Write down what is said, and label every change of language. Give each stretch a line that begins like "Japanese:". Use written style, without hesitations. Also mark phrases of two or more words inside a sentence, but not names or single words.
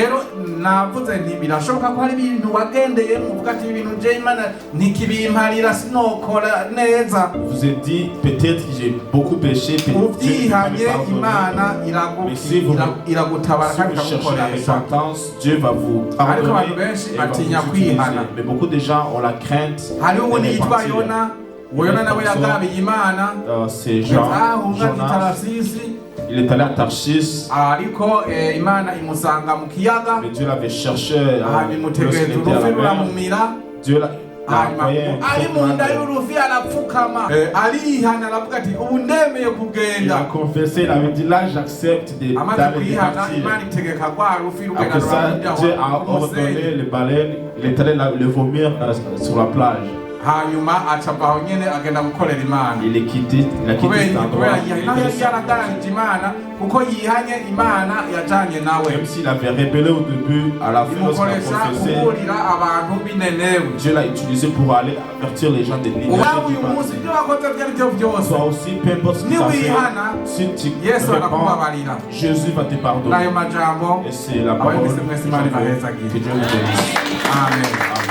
French: Vous êtes dit peut-être que j'ai beaucoup péché, mais si vous cherchez la repentance, Dieu va vous pardonner et va vous utiliser. Mais beaucoup de gens ont la crainte de repentir. Ces gens, Il est allé à Tarsis.
Rundi: ariko Imana imusanga mu kiyaga,
French: Mais Dieu l'avait cherché lorsqu'il
Rundi: bimutegeza
French: était à
Rundi: urufi
French: la mer.
Rundi: ruramumira.
French: Dieu l'a envoyé un
Rundi: ari
French: très
Rundi: mu
French: grand
Rundi: nda
French: ange.
Rundi: y'urufi arapfukama, arihana aravuga ati ubu ndemeye
French: Il a
Rundi: kugenda.
French: confessé, il avait dit là j'accepte
Rundi: Amaze
French: d'aller
Rundi: kwihana
French: partir.
Rundi: Imana itegeka rwa rufi rugenda
French: Après ça, Dieu a
Rundi: ruramujaho
French: ordonné les baleines, il est allé le vomir sur la plage.
Rundi: hanyuma acava aho nyene agenda gukorera Imana.
French: Il est quitté, il a quitté cet endroit.
Rundi: Naho yari yaraganije Imana kuko yihanye Imana yajanye nawe,
French: Même s'il avait rébellé au début, à la fin lorsqu'il a
Rundi: imukoresha
French: confessé,
Rundi: kuburira abantu b'inenewe.
French: Dieu l'a utilisé pour aller avertir les gens de l'île.
Rundi: Uba uyu munsi ibyo wakoze ibyo ari byo byose,
French: Toi aussi, peu importe ce que tu as
Rundi: niwihana
French: fait, si tu
Rundi: Yesu
French: réponds,
Rundi: arakubabarira.
French: Jésus va te
Rundi: N'ayo
French: pardonner.
Rundi: majambo
French: Et c'est la parole
Rundi: ababise mwese Imana ibahezagire.
French: que Dieu nous bénisse. Amen.